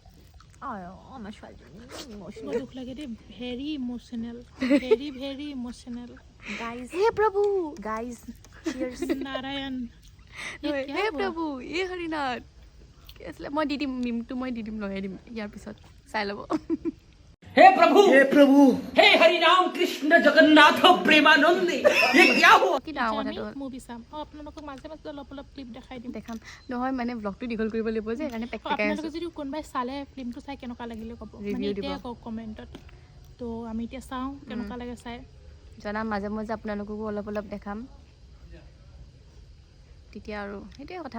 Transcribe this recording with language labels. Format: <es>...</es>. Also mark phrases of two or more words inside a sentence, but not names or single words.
<as>আমাৰ ছোৱালীজনী দুখ লাগে দেই,</as> <en>very emotional, very emotional.</en> <as>গাইজ হে প্ৰভু, গাইজ নাৰায়ণ, হে প্ৰভু, এই হৰিনাথ কি আছিলে, মই দি দিম মিমটো, মই দি দিম, লগাই দিম ইয়াৰ পিছত, চাই ল'ব।</as> <hi>हे प्रभु हे हरि राम कृष्ण जगन्नाथ प्रेमानंदी ये क्या हुआ?</hi> <as>কি ডাঙৰ কথাটো মুভি চাম। আপোনালোকক মাজে অলপ ক্লিপ দেখাই দিম, দেখাম নহয় মানে ব্লগটো দীঘল কৰিব লাগিব যে, সেইকাৰণে আপোনালোকে যদি কোনোবাই চালে ফিল্মটো চাই কেনেকুৱা লাগিলে ক'ব, মানে এতিয়া কওক কমেণ্টত। তো আমি এতিয়া চাওঁ কেনেকুৱা লাগে চাই, জনাম। মাজে মাজে আপোনালোককো অলপ দেখাম, তেতিয়া আৰু সেইটোৱে কথা।</as>